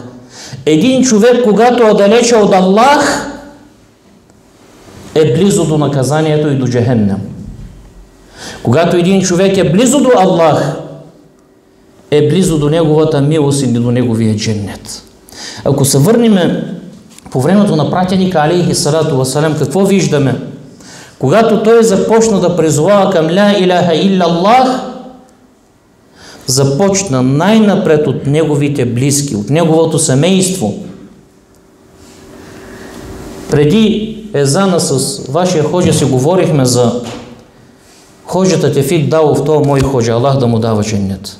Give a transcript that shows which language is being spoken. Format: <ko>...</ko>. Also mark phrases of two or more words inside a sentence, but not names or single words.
<bg>Един човек, когато е далече от Аллах, е близо до наказанието и до джахеннам. Когато един човек е близо до Аллах, е близо до неговата милост или до неговия дженнет. Ако се върнем по времето на пратеника</bg> <ar>عليه الصلاة والسلام,</ar> <bg>какво виждаме? Когато той започна да призовава към</bg> <ar>لا إله إلا الله,</ar> <bg>започна най-напред от неговите близки, от неговото семейство. Преди езана с вашия ходжа си говорихме за ходжата Тефик Далов, това мой ходжа, Аллах да му дава дженнет.</bg>